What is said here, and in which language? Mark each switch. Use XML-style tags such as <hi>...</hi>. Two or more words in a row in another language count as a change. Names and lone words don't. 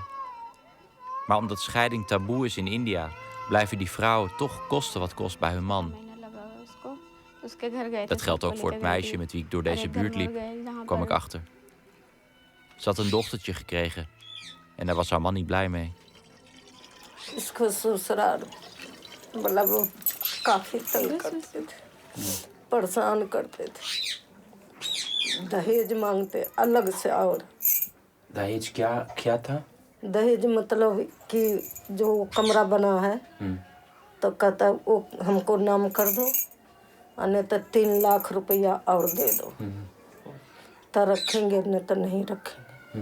<nl>Maar omdat scheiding taboe is in India, blijven die vrouwen toch kosten wat kost bij hun man. Dat geldt ook voor het meisje met wie ik door deze buurt liep, kwam ik achter. Ze had een dochtertje gekregen en daar was haar man niet blij mee.</nl> <hi>इसको ससुराल मतलब काफी तंग करते थे, परेशान करते थे, दहेज मांगते अलग से। और दहेज क्या था? दहेज मतलब कि जो कमरा बना है तो कहता वो हमको नाम कर दो, नहीं तो 3 लाख रुपया और दे दो तो रखेंगे, नहीं तो नहीं रखेंगे।</hi>